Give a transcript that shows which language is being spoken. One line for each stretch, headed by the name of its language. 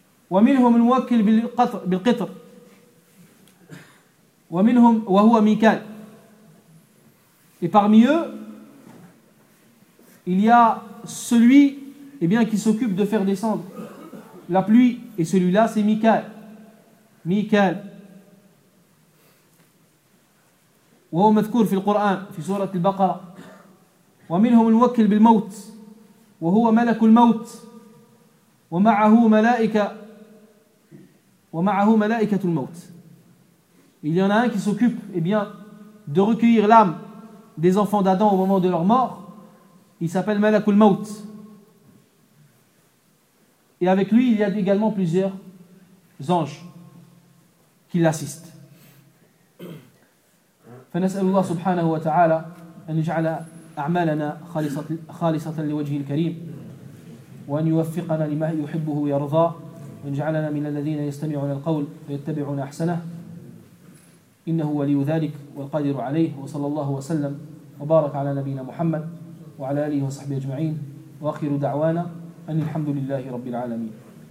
Arabic: وَمِنْهُمْ الْمُوَكِّلْ بِالْقِطْرِ وَمِنْهُمْ وَهُوَ مِكَالِ.
French: Et parmi eux, il y a celui eh bien, qui s'occupe de faire descendre la pluie, et celui-là c'est Mikal. Mikal.
Arabic: وهو مذكور في القرآن في سورة البقرة ومنهم الموكل بالموت وهو ملك الموت ومعه ملائكة الموت.
French: Il y en a un qui s'occupe eh bien de recueillir l'âme des enfants d'Adam au moment de leur mort. Il s'appelle
Arabic: ملك الموت.
French: Et avec lui, il y a également plusieurs anges qui l'assistent.
Arabic: فنسأل الله سبحانه وتعالى أن يجعل أعمالنا خالصة لوجه الكريم وأن يوفقنا لما يحبه ويرضى وأن يجعلنا من الذين يستمعون القول فيتبعون أحسنه إنه ولي ذلك والقادر عليه وصلى الله وسلم وبارك على نبينا محمد وعلى آله وصحبه أجمعين وآخر دعوانا أن الحمد لله رب العالمين.